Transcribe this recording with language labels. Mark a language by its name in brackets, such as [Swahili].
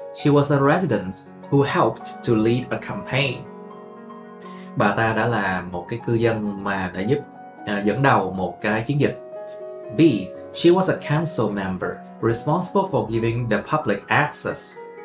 [English] She was a resident who helped to lead a campaign. [Vietnamese] Bà ta đã là một cái cư dân mà đã giúp dẫn đầu một cái chiến dịch. [English] B. She was a council member responsible for giving the public access.